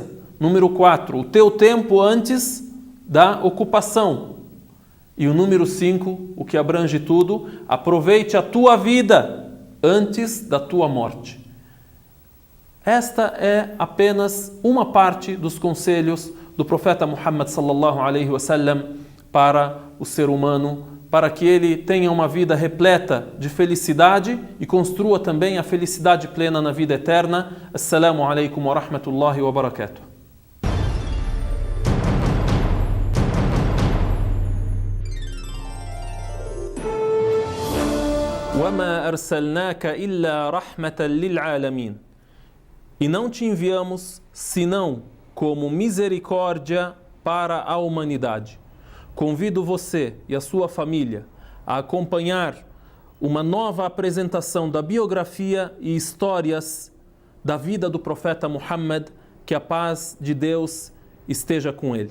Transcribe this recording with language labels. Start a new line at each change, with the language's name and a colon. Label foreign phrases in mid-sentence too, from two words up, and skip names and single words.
Portuguese: Número 4, o teu tempo antes da ocupação. E o número 5, o que abrange tudo, aproveite a tua vida antes da tua morte. Esta é apenas uma parte dos conselhos do profeta Muhammad
Arabic: صلى الله عليه وسلم
Portuguese: para o ser humano, para que ele tenha uma vida repleta de felicidade e construa também a felicidade plena na vida eterna.
Arabic: السلام عليكم ورحمة الله وبركاته. وَمَا أَرْسَلْنَاكَ إِلَّا رَحْمَةً لِلْعَالَمِينَ.
Portuguese: E não te enviamos senão como misericórdia para a humanidade. Convido você e a sua família a acompanhar uma nova apresentação da biografia e histórias da vida do profeta Muhammad, que a paz de Deus esteja com ele.